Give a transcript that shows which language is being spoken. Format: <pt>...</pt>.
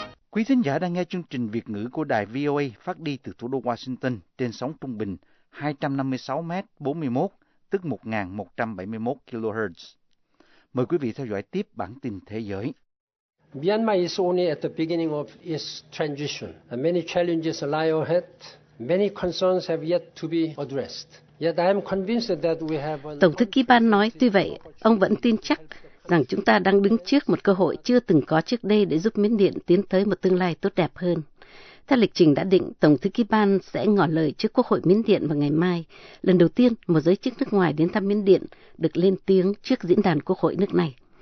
<vi>Quý thính giả đang nghe chương trình Việt ngữ của đài VOA phát đi từ thủ đô Washington trên sóng trung bình 256m41, tức 1171 kHz. Mời quý vị theo dõi tiếp bản tin thế giới.</vi> <en>Myanmar is only at the beginning of its transition. Many challenges lie ahead. Many concerns have yet to be addressed. Yet I am convinced that we have.</en> <vi>Tổng thư ký Ban nói, tuy vậy, ông vẫn tin chắc rằng chúng ta đang đứng trước một cơ hội chưa từng có trước đây để giúp Miến Điện tiến tới một tương lai tốt đẹp hơn. Theo lịch trình đã định, Tổng thư ký Ban sẽ ngỏ lời trước Quốc hội Miến Điện vào ngày mai, lần đầu tiên một giới chức nước ngoài đến thăm Miến Điện được lên tiếng trước diễn đàn Quốc hội nước này.</vi>